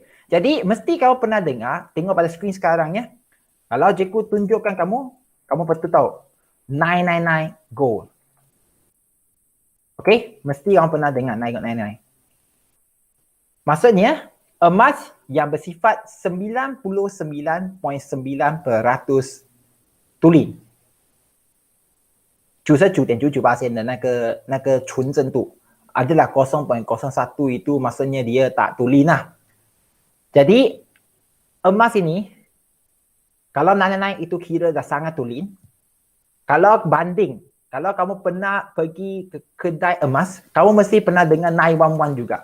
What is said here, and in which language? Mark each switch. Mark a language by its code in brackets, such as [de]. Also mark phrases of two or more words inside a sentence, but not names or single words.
[ms] Jadi, mesti kamu pernah dengar, tengok pada skrin sekarang ya. Kalau cikgu tunjukkan kamu patut tahu. 999 gold. Okey, mesti orang pernah dengar 999. Maksudnya, emas yang bersifat 99.9% tuli. [zh] 99.9%的那个纯真度 [ms] adalah 0.01 itu maksudnya dia tak tulen lah. Jadi emas ini kalau naik-naik itu kira dah sangat tulen. Kalau banding, kalau kamu pernah pergi ke kedai emas, kamu mesti pernah dengar 911 juga.